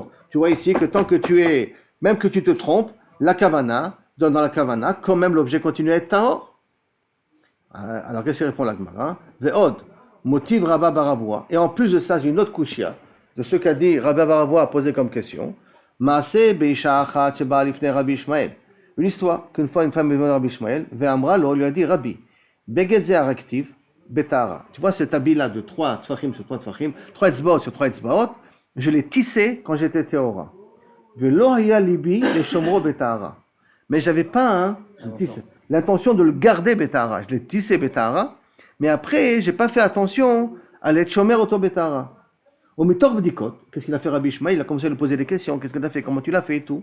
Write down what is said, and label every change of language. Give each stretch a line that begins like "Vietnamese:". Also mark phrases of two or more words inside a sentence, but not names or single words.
French: Tu vois ici que tant que tu es, même que tu te trompes, la kavana, dans la kavana, quand même l'objet continue à être tahor. Alors qu'est-ce qu'il répond la Gemara?
Aramaic: ועוד, מותיב רבה בר עולא.
French: Et en plus de ça, j'ai une autre kushia, de ce qu'a dit Rabba Baravoua a posé comme question.
Hebrew: מעשה באשה אחת שבאה לפני רבי ישמעאל.
French: Une histoire qu'une fois une femme est venue à Rabbi Ishmael,
Hebrew: ואמרה לו,
French: lui a dit
Hebrew: Rabbi, בגד זה ארגתיו בטהרה.
French: Tu vois cet habit-là de 3 tzfachim sur 3 tzfachim, 3 etzbaot sur 3 etzbaot, je l'ai tissé quand j'étais théora.
Hebrew: ולא היה לבי לשמרו בטהרה.
French: Mais j'avais pas l'intention de le garder betara. Je l'ai tissé betara, mais après j'ai pas fait attention à l'être
Hebrew: שומר אותו בטהרה. ומתוך בדיקות,
French: qu'est-ce qu'il a fait Rabbi Ishmael? Il a commencé à lui poser des questions. Qu'est-ce que tu as fait? Comment tu l'as fait et tout?